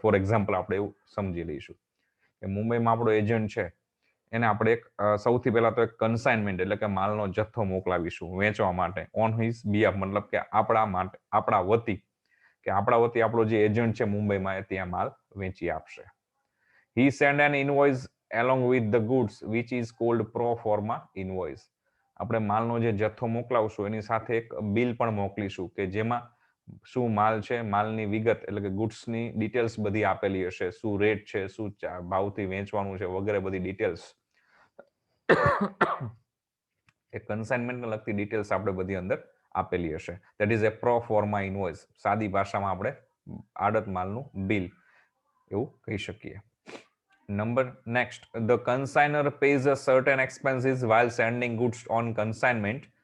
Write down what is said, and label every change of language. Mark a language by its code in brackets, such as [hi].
[gu] For example આપણે એવું સમજી લઈશું કે મુંબઈમાં આપણો એજન્ટ છે, એને આપણે એક સૌથી પહેલા તો એક કન્સાઇનમેન્ટ એટલે કે માલનો જથ્થો મોકલાવીશું વેચવા માટે [en] on his behalf, [gu] મતલબ કે આપણા વતી આપણો જે એજન્ટ છે મુંબઈમાં એ ત્યાં માલ વેચી આપશે. [en] He send an invoice along with the goods which is called pro forma invoice. [gu] આપણે માલનો જે જથ્થો મોકલાવશું એની સાથે એક બિલ પણ મોકલીશું કે જેમાં શું માલ છે, માલની વિગત એટલે કે ગુડ્સની ડિટેલ્સ બધી આપેલી હશે, શું રેટ છે, શું ભાવથી વેચવાનું છે વગેરે બધી ડિટેલ્સ એ કન્સાઇનમેન્ટને લગતી ડિટેલ્સ આપણે બધી અંદર આપેલી હશે. [en] That is a pro forma invoice. [gu] સાદી ભાષામાં આપણે આડત માલનું બિલ એવું કહી શકીએ. [en] Next, the consignor pays a certain expenses while sending goods on consignment.